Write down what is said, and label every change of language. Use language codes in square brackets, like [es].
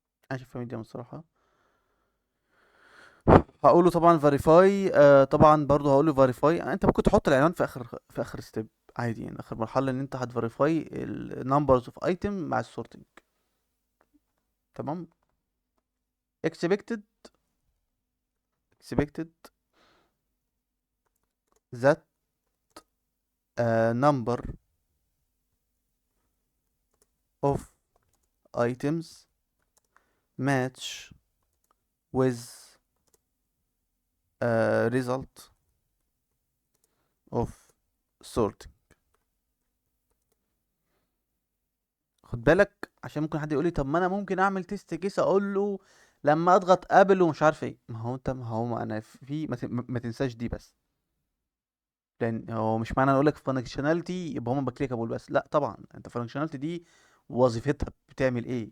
[ar] انا شايفها ميديم الصراحه. هقول له طبعا فيريفاي، طبعا برضو هقول له فيريفاي. انت ممكن تحط العنوان في اخر ستيب عادي، يعني اخر مرحله، ان انت هتفيريفاي النمبرز اوف ايتم مع السورتنج. تمام. [en] expected expected that number of items match with result of sorting. [ar] خد بالك، عشان ممكن حد يقول لي طب ما انا ممكن اعمل تيست كيس اقول له لما اضغط قبل ومش عارف ايه. ما هو ما انا في ما تنساش دي بس، لان هو مش معنى اقول لك فانكشناليتي يبقى هما بكليكابل بس. لا طبعا، انت فانكشناليتي دي وظيفتها بتعمل ايه.